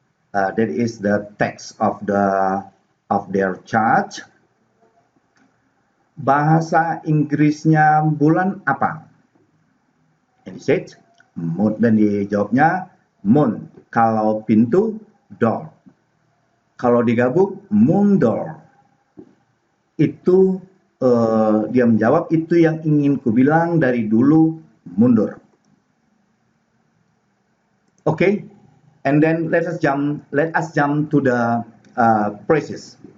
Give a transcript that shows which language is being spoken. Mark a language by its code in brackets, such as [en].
[en] That is the text of their chat. [id] Bahasa Inggrisnya bulan apa? [en] And he said, moon. [id] Dan dijawabnya moon. Kalau pintu, door. Kalau digabung, moon door. Itu dia menjawab, itu yang ingin kubilang dari dulu, mundur. [en] Okay, and then let us jump to the phrases.